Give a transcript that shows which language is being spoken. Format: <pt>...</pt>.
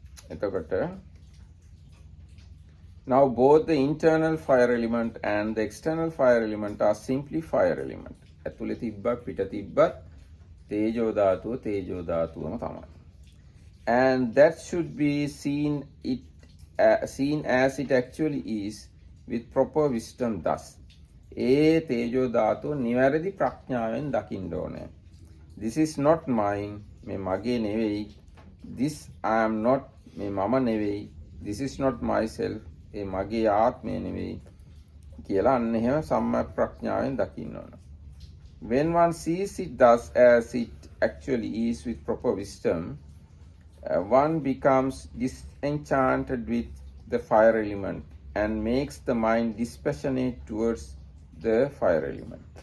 <si>එතකොට</si> <en>now both the internal fire element and the external fire element are simply fire element.</en> <si>ඇතුලේ තිබ්බත් පිට තිබ්බත් තේජෝ ධාතුවම තමයි.</si> <en>And that should be seen as it actually is with proper wisdom thus.</en> <si>ඒ තේජෝ ධාතුව නිවැරදි ප්‍රඥාවෙන් දකින්න ඕනේ.</si> <en>This is not mine.</en> <si>මේ මගේ නෙවෙයි.</si> <en>This I am not.</en> <si>මේ මම නෙවෙයි.</si> <en>This is not myself.</en> <si>ඒ මගේ ආත්මය නෙවෙයි කියලා අන්න එහෙම සම්‍යක් ප්‍රඥාවෙන් දකින්න ඕන.</si> <en>When one sees it thus as it actually is with proper wisdom, one becomes disenchanted with the fire element and makes the mind dispassionate towards the fire element.</en>